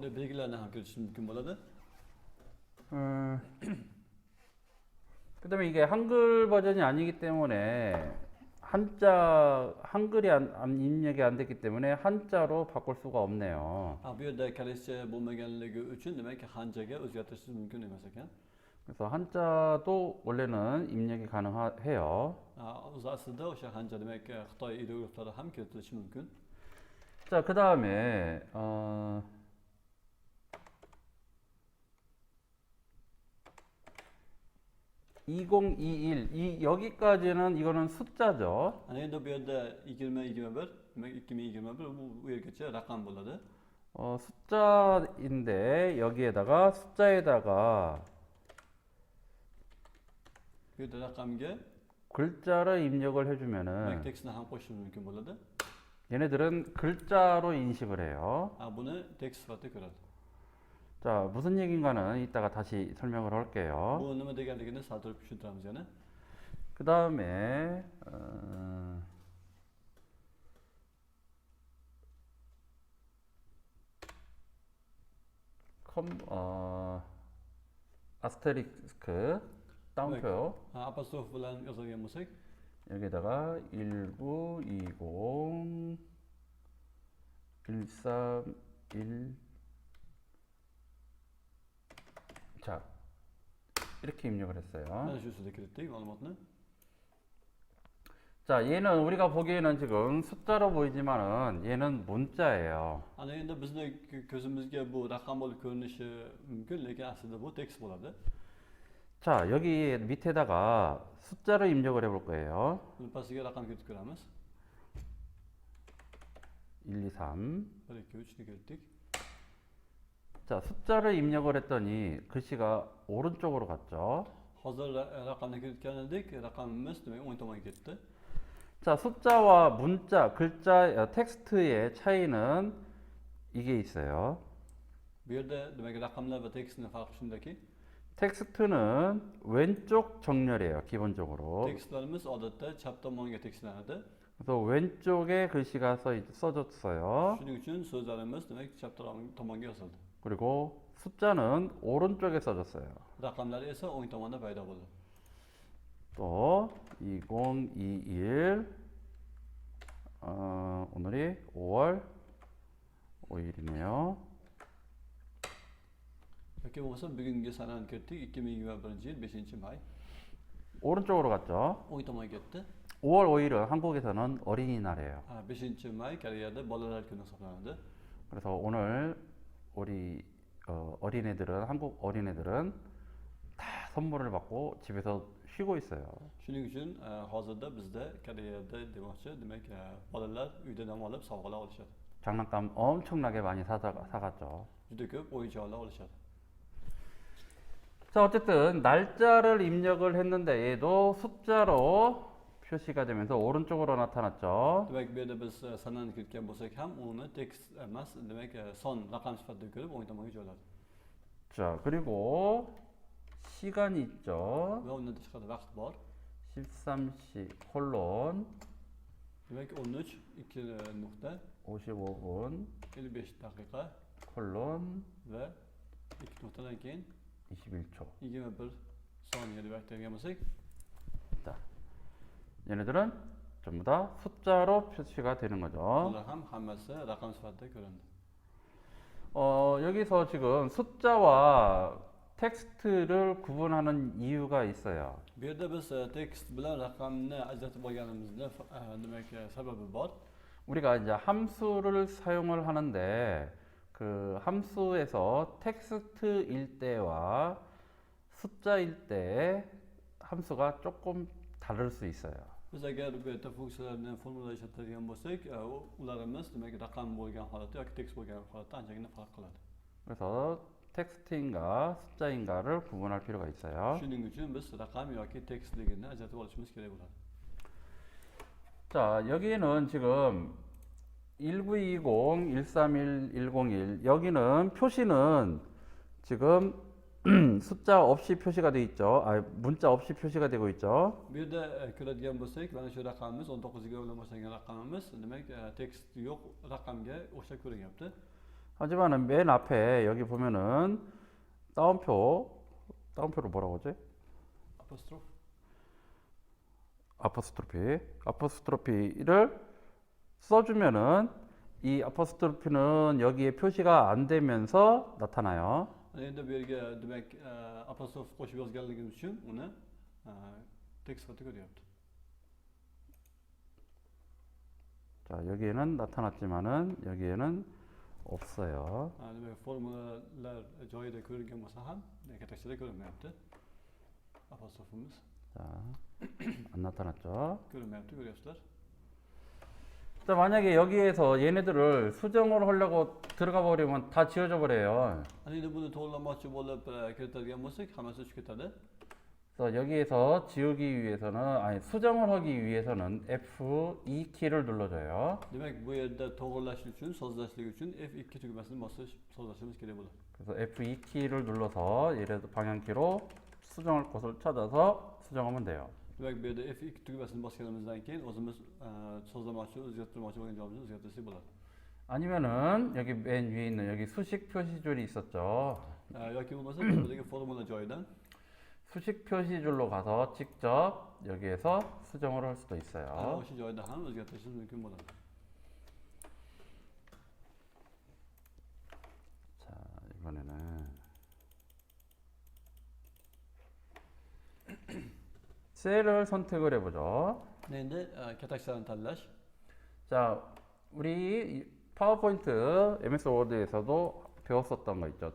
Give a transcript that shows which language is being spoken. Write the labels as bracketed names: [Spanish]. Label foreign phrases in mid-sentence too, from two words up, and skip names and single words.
[Uzbek] Shunday belgilarni ham kiritish mumkin bo'ladi. [Korean] 그다음에 이게 한글 버전이 아니기 때문에 한글이 입력이 안 됐기 때문에 한자로 바꿀 수가 없네요. [Uzbek] Bu yerda kaliticha bo'lmaganligi uchun demak hanjaga o'zgartirishingiz mumkin emas ekan. [Korean] 그래서 한자도 원래는 입력이 가능해요. [Uzbek] O'zi aslida o'sha hanja demak Xitoy ideograflari ham kiritilishi mumkin. [Korean] 자, 그 다음에 2021 여기까지는 이거는 숫자죠. [Uzbek] Ana endi bu yerda 2021 demak 2021 bu yergacha raqam bo'ladi. [Korean] 숫자인데 여기에다가 숫자에다가 [Uzbek] Bu yerda raqamga [Korean] 글자를 입력을 [Uzbek] demak [Korean] 해주면은 [Uzbek] tekstni ham qo'shish mumkin bo'ladi. [Korean] 얘네들은 글자로 인식을 해요. [Uzbek] Buni tekst sifatida ko'radi. [Korean] 자, 무슨 얘기인가는 이따가 다시 설명을 할게요. [Uzbek] Bu nima deganligini sal turib tushuntiramiz yana. [Korean] 그 다음에 아스테리스크 따옴표 [Uzbek] Apostrof bilan yozilgan bo'lsak, [Korean] 여기다가 1920 131 자, 이렇게 입력을 했어요. [Uzbek] mana shu usulda kiritdik ma'lumotni. [Korean] 자, 얘는 우리가 보기에는 지금 숫자로 보이지만은 얘는 문자예요. [Uzbek] Ana endi bizni ko'zimizga bu raqam bo'lib ko'rinishi mumkin, lekin aslida bu tekst bo'ladi. [Korean] 자, 여기 밑에다가 숫자를 입력을 해볼 거예요. [Uzbek] Buni pastiga raqam kiritib ko'ramiz. 1, 2, 3. 1 2 3 ni kiritdik. [Korean] 자, 숫자를 입력을 했더니 글씨가 오른쪽으로 갔죠. [Uzbek] Hozir raqamni kiritgan edik, raqamimiz demak o'ng tomonga ketdi. [Korean] 자, 숫자와 문자, 글자, 텍스트의 차이는 이게 있어요. [Uzbek] Bu yerda demak raqamlar va tekstning farqi shundaki, [Korean] 텍스트는 왼쪽 정렬이에요, 기본적으로. [Uzbek] tekstlarimiz odatda chap tomonga tekstlanadi. [Korean] 그래서 왼쪽에 글씨가 써졌어요. [Uzbek] Shuning uchun so'zlarimiz demak chap tomonga yozildi. [Korean] 그리고 숫자는 오른쪽에 써졌어요. [Uzbek] Raqamlar esa o'ng tomonda paydo bo'ldi. [Korean] 또 2021 오늘이 5월 5일이네요. [Uzbek] Yoki bo'lmasa bugungi sanani kiritdik, 2021-yil 5-may. [Korean] 오른쪽으로 갔죠. [Uzbek] o'ng tomonga ketdi. [Korean] 5월 5일은 한국에서는 어린이날이에요. [Uzbek] 5-may Koreyada bolalar kuni hisoblanadi. [Korean] 그래서 오늘 우리 어린애들은 한국 어린애들은 다 선물을 받고 집에서 쉬고 있어요. [Uzbek] Shuning uchun hozirda bizda Koreyada demoqchi, demak bolalar uyda dam olib sovg'alar olishadi. [Korean] 장난감 엄청나게 많이 사갔죠. [Uzbek] Juda ko'p o'yinchoqlar olishadi. [Korean] 자, 어쨌든 날짜를 입력을 했는데 얘도 숫자로 표시가 되면서 오른쪽으로 나타났죠. [Uzbek] demak bu yerda biz sanani kiritgan bo'lsak ham uni tekst emas, demak son raqam sifatida ko'rib o'ng tomonga joyladi. [Korean] 자, 그리고 시간이 있죠. [Uzbek] Va undan tashqari vaqt bor. [Korean] 13시 콜론 [Uzbek] Demak 13 [Korean] 55분 [Uzbek] 55 daqiqa [Korean] 콜론 [Uzbek] va 2 nuqtadan keyin [Korean] 21초. [Uzbek] 21 soniya deb aytadigan bo'lsak, [Korean] 자, 얘네들은 전부 다 숫자로 표시가 되는 거죠. [Uzbek] bular ham hammasi raqam sifatida ko'rindi. [Korean] 여기서 지금 숫자와 텍스트를 구분하는 이유가 있어요. [Uzbek] Bu yerda biz tekst bilan raqamni ajratib olganimizda demak sababi bor. [Korean] 우리가 이제 함수를 사용을 하는데 그 함수에서 텍스트일 때와 숫자일 때 함수가 조금 다를 수 있어요. [Uzbek] Biz agar bu yerda funksiyalarni formula ishlatadigan bo'lsak, ularimiz demak raqam bo'lgan holatda yoki tekst bo'lgan holatda anchagina farq qiladi. [Korean] 그래서 텍스트인가 숫자인가를 구분할 필요가 있어요. [Uzbek] Shuning uchun biz raqam yoki tekstligini ajratib olishimiz kerak bo'ladi. [Korean] 자, 여기는 지금 1920, 131, 101 여기는 표시는 지금 숫자 없이 표시가 되어 있죠. 문자 없이 표시가 되고 있죠. [Uzbek] Bu yerda ko'radigan bo'lsak, mana shu raqamimiz 19 ga bilan boshlangan raqamimiz, demak tekst yo'q raqamga o'xshab ko'rinyapti. [Korean] 하지만은 맨 앞에 여기 보면은 따옴표를 뭐라고 하지? Apostrof. 아포스트로피를 써주면은 이 아포스트로피는 여기에 표시가 안 되면서 나타나요. [Uzbek] Endi bu yerga demak apostrof qo'shib yozganligimiz uchun uni tekst sifatida ko'ryapti. [Korean] 자, 여기에는 나타났지만은 여기에는 없어요. [Uzbek] Demak formulalar joyida ko'rilgan bo'lsa ham katakchada ko'rinmayapti. Apostrofimiz [Korean] 자, 안 나타났죠. [Uzbek] ko'rinmayapti, ko'ryapsizlar. [Korean] 자, 만약에 여기에서 얘네들을 수정을 하려고 들어가 버리면 다 지워져 버려요. [Uzbek] Endi buni to'g'rilamoqchi bo'lib kiritadigan bo'lsak, hammasi uchib ketadi. [Korean] 그래서 여기에서 지우기 위해서는 수정을 하기 위해서는 F2 키를 눌러줘요. [Uzbek] Demak, bu yerda to'g'rilash uchun, sozlashlik uchun F2 tugmasini bosib sozlashimiz kerak bo'ladi. [Korean] 그래서 F2 키를 눌러서 얘를 방향키로 수정할 곳을 찾아서 수정하면 돼요. [Uzbek] Demak, bu yerda F2 tugmasini bosganimizdan keyin o'zimiz sozlamoqchi, o'zgartirmoqchi bo'lgan joyimizni o'zgartirsak bo'ladi. [Korean] 아니면은 여기 맨 위에 있는 여기 수식 표시줄이 있었죠. [Uzbek] Yoki bo'lmasa, bu yerdagi formula joyidan [Korean] 수식 표시줄로 가서 직접 여기에서 수정을 할 수도 있어요. [Uzbek] o'sha joyda ham o'zgartirishimiz mumkin bo'ladi. [Korean] 자, 이번에는 셀을 선택을 해보죠. [Uzbek] Endi katakchalarni tanlash. [Korean] 자, 우리 파워포인트 MS 워드에서도 배웠었던 거 있죠.